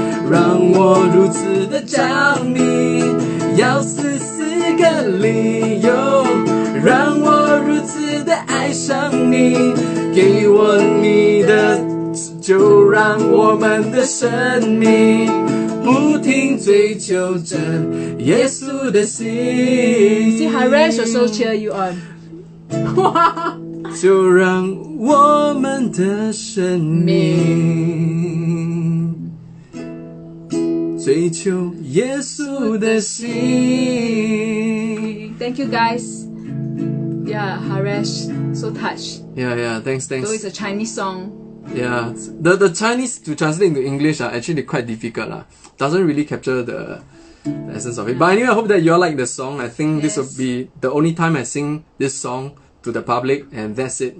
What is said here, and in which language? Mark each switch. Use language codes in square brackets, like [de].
[zh] 让我如此的着迷，要44个理由，让我如此的爱上你，给我你的，就让我们的生命不停追求着耶稣的心。 [en] See, Harish also cheer you on. [zh] 就让我们的生命追求耶稣的心。 [en] Thank you, guys. Yeah, Harish, so touched. Yeah, thanks. Though it's a Chinese song. Yeah, the Chinese to translate into English are actually quite difficult lah. Doesn't really capture the essence of it. But anyway, I hope that you all like the song. I think this will be the only time I sing this song to the public, and that's it.